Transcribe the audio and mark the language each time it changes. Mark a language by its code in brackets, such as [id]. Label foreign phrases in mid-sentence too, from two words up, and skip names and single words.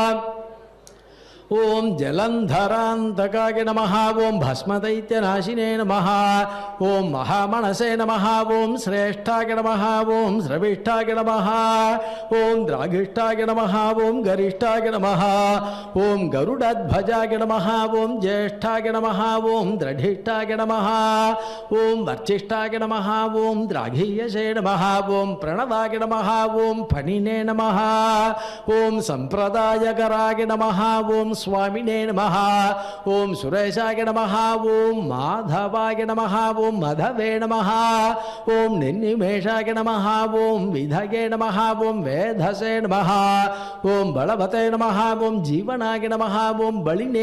[sa] ओम् जलन्धरान्तकाय नमः ओम् भस्मदैत्यनाशिने नमः ओम् महामनसे नमः ओम् श्रेष्ठाय नमः ओम् श्रविष्ठाय नमः ओम् द्राघिष्ठाय नमः ओम् गरिष्ठाय नमः ओम् गरुडध्वजाय नमः ओम् ज्येष्ठाय नमः ओम् द्रढिष्ठाय नमः ओम् वर्षिष्ठाय नमः ओम् द्राघीयसे नमः ओम् प्रणवाय नमः ओम् पणिने नमः ओम् सम्प्रदायकराय नमः ओम् स्वामिने नमः ओम सुरेशाय नमः ओम माधवाय नमः ओम मधवे नमः ओम निन्निमेषाय नमः ओम विधये नमः ओम वेधसे नमः ओम बलवते नमः ओम जीवनाय नमः ओम बलिने